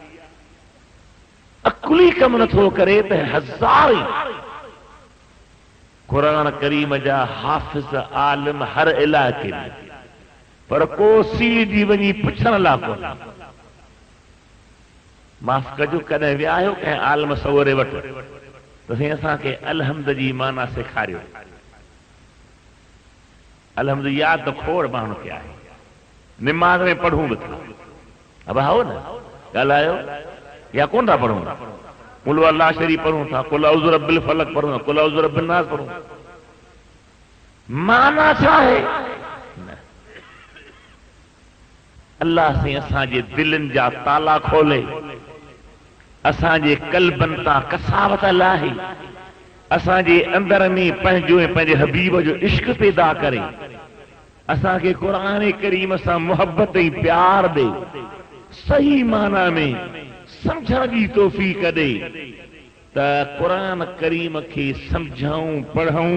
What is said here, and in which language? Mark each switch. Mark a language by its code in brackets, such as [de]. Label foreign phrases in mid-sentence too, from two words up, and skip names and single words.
[sd] अकुली कम नथो करे त हज़ार [ar] قرآن كريم [sd] जा हाफ़िज़ आलिम हर इलाइक़े में, पर को सी जी वञी पुछण लाइ कोन। माफ़ कजो, कॾहिं विया आहियो कंहिं आलिम सवरे वटि त साईं असांखे अलहम्द जी माना सेखारियो? अलहम्द यादि त खोड़ माण्हू खे आहे, निमाज़ में पढ़ूं बि था। अब आओ न ॻाल्हायो, या कोन था पढ़ूं? [ar] قل الله [sd] शरीफ़ पढ़ूं था, [ar] قل أعوذ برب الفلق पढ़ूं था, قل أعوذ برب الناس पढ़ूं। [sd] माना छा आहे? अल्लाह से असांजे दिलनि जा ताला खोले, असांजे कल्बनि तां कसावत लाहे, असांजे अंदर में पंहिंजो ऐं पंहिंजे हबीब जो इश्क पैदा करे, असांखे [ar] قرآن كريم [sd] सां मोहब्बत ऐं प्यार ॾे, सही माना में समझण जी तौफ़ीक़ ॾे त [ar] قرآن كريم [sd] खे समझूं पढ़ूं।